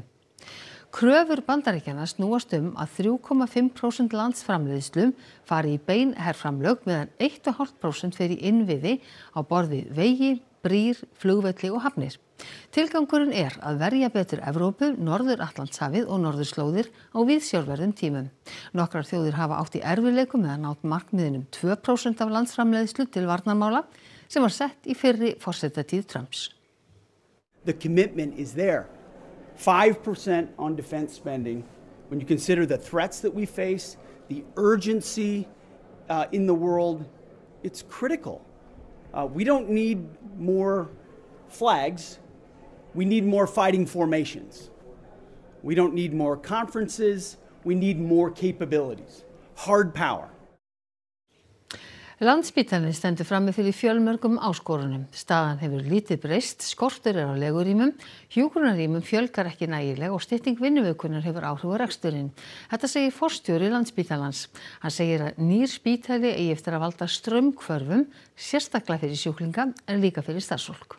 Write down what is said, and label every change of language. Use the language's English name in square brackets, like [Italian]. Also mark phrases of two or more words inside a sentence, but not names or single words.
[Icelandic] Kröfur Bandaríkjanna snúast að 3,5% landsframleiðslu fari í bein herframlög meðan 1,5% fer í innviði á borð við vegi, brýr, flugvelli og hafnir. Tilgangurinn að verja betur Evrópu, Norður-Atlantshafið og norðurslóðir á viðsjárverðum tímum. Nokkrar þjóðir hafa átt í erfiðleikum með að ná markmiðinum 2% af landsframleiðslu til varnarmála sem var sett í fyrri forsetatíð Trumps. [English] The commitment is there. 5% on defense spending, when you consider the threats that we face, the urgency in the world, it's critical. We don't need more flags, we need more fighting formations. We don't need more conferences, we need more capabilities. Hard power. [Icelandic] Landspítalinn stendur frammi fyrir fjölmörgum áskorunum. Staðan hefur lítið breyst, skortur á legurýmum, hjúkrunarrýmum fjölgar ekki nægilega og stytting vinnuvikunnar hefur áhrif á reksturinn. Þetta segir forstjóri Landspítalans. Hann segir að nýr spítali eigi eftir að valda straumhvörfum, sérstaklega fyrir sjúklinga en líka fyrir starfsfólk.